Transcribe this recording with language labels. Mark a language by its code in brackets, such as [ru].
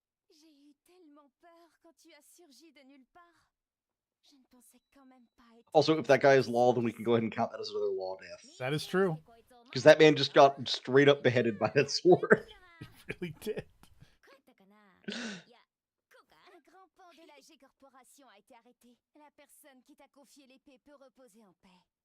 [fr] J'ai eu tellement peur quand tu as surgi de nulle part. Je ne pensais quand même pas être... [en] Also, if that guy is law, then we can go ahead and count that as another law death. That is true. Because that man just got straight up beheaded by that sword. It really did. [fr] Un grand pan de la G-Corporation a été arrêté. La personne qui t'a confié l'épée peut reposer en paix.